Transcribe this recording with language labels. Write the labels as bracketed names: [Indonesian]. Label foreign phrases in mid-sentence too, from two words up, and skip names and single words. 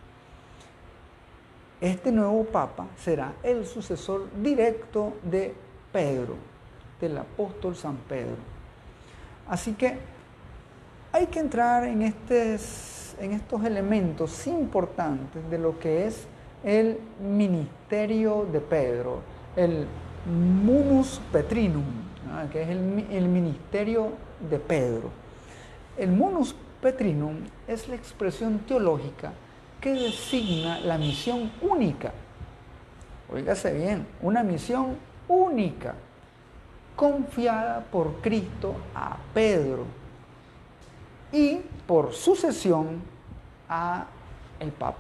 [Spanish] Este nuevo papa será el sucesor directo de Pedro, del apóstol San Pedro. Así que hay que entrar en estos elementos importantes de lo que es el ministerio de Pedro, el [Latin] munus petrinum, [Spanish] ¿no?, que es el ministerio de Pedro. El [Latin] munus petrinum [Spanish] es la expresión teológica que designa la misión única. Óigase bien, una misión única confiada por Cristo a Pedro y por sucesión a el Papa.